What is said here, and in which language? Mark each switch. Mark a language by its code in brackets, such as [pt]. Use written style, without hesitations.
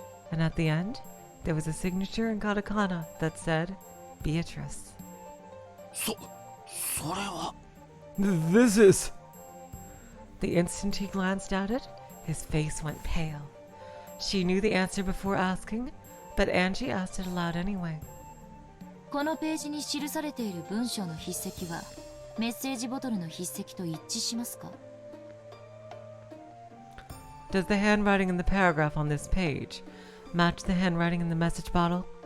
[en] And at the end, there was a signature in katakana that said, Beatrice. [ja] それは [en] This is... The instant he glanced at it, his face went pale. She knew the answer before asking, but Angie asked it aloud anyway. [ja] このページに記されている文章の筆跡はメッセージボトルの筆跡と一致しますか？ [en] Does the handwriting in the paragraph on this page match the handwriting in the message bottle?